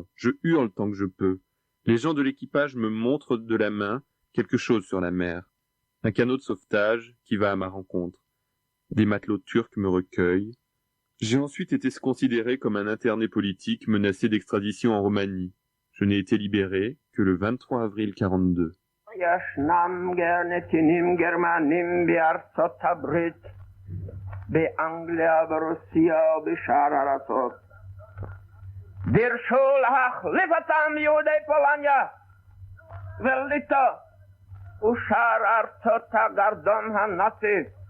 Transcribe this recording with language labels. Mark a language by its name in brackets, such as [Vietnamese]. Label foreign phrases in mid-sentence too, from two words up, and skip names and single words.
[French] Je hurle tant que je peux. Les gens de l'équipage me montrent de la main quelque chose sur la mer. Un canot de sauvetage qui va à ma rencontre. Des matelots turcs me recueillent. J'ai ensuite été considéré comme un interné politique menacé d'extradition en Roumanie. Je n'ai été libéré que le 23 avril 42. [Hebrew] ישנם גרנטינים גרמנים בארצות הברית, באנגליה, ברוסיה ובשאר הארצות. דרשו להחליף אותם יהודי פולניה וליטא ושאר ארצות הגרדום הנאצי.